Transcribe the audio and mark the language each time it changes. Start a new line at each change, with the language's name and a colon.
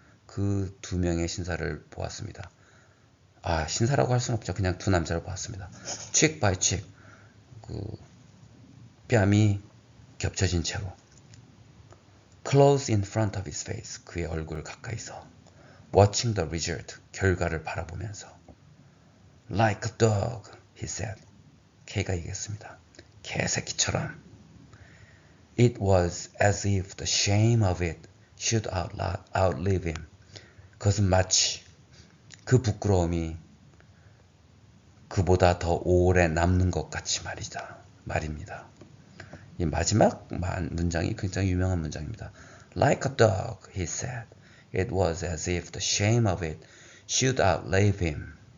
Korean: 그 두 명의 신사를 보았습니다. 신사라고 할 수는 없죠. 그냥 두 남자를 보았습니다.
English: cheek by cheek.
Korean: 그 뺨이 겹쳐진 채로
English: close in front of his face.
Korean: 그의 얼굴 가까이서
English: watching the result.
Korean: 결과를 바라보면서
English: like a dog, he said.
Korean: K가 얘기했습니다. 개새끼처럼.
English: It was as if the shame of it should outlive him.
Korean: 그것은 마치 그 부끄러움이 그보다 더 오래 남는 것 같이 말입니다. 이 마지막 문장이 굉장히 유명한 문장입니다.
English: Like a dog, he said. It was as if the shame of it should outlive him.